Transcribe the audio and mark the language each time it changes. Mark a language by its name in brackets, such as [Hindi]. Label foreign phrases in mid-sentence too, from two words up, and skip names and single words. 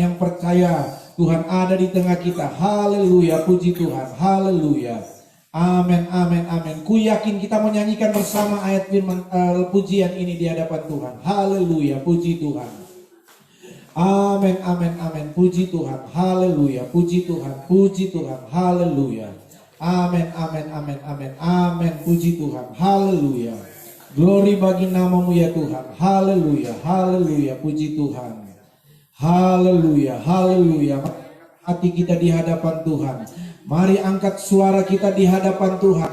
[Indonesian] Yang percaya Tuhan ada di tengah kita. Haleluya, puji Tuhan. Haleluya. Amin, amin, amin. Ku yakin kita menyanyikan bersama ayat firman pujian ini di hadapan Tuhan. Haleluya, puji Tuhan. Amin, amin, amin. Puji Tuhan. Haleluya, puji Tuhan. Puji Tuhan. Haleluya. Amin, amin, amin, amin. Amin, puji Tuhan. Haleluya. Glory bagi namamu ya Tuhan. Haleluya, haleluya, puji Tuhan. Haleluya, haleluya. Hati kita di hadapan Tuhan. Mari angkat suara kita di hadapan Tuhan.